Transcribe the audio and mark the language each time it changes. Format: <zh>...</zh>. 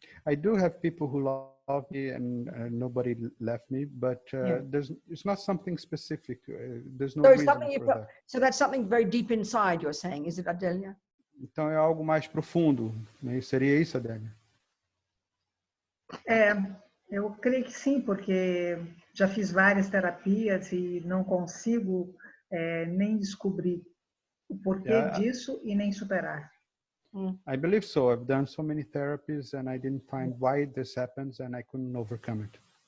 <en>I do have people who love me and nobody left me, but it's not something specific. There's no So, it's reason something for that. so that's something very deep inside, you're saying, is it, Adelia?</en> <pt>Então é algo mais profundo, né? Seria isso, Adélia? Eu creio que sim, porque já fiz várias terapias e não consigo nem descobrir o porquê disso e nem superar.</pt> <en>I believe so. I've done so many therapies and I didn't find why this happens and I couldn't overcome it.</en>